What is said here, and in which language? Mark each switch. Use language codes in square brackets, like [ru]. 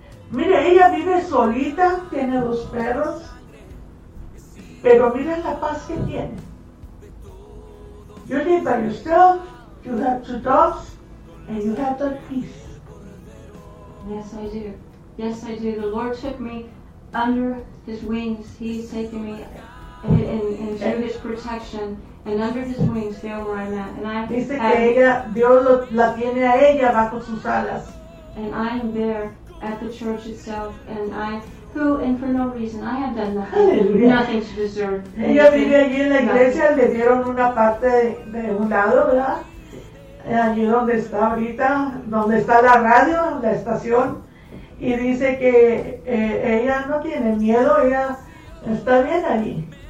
[es] Mire, ella vive solita, tiene dos perros, pero mira la paz que tiene. [en] You live by yourself, you have two dogs, and you have that peace. Yes, I do. Yes, I do. The Lord took me under His wings. He's taken me in His protection, and under His wings, there where I'm at. And I, [es] dice que ella, Dios la tiene a ella bajo sus alas. [en] And I'm there. At the church itself, and for no reason, I have done nothing to deserve. [es] Ella vive allí en la iglesia, le dieron una parte de un lado, ¿verdad? Allí donde está ahorita, donde está la radio, la estación, y dice que ella no tiene miedo, ella está bien allí.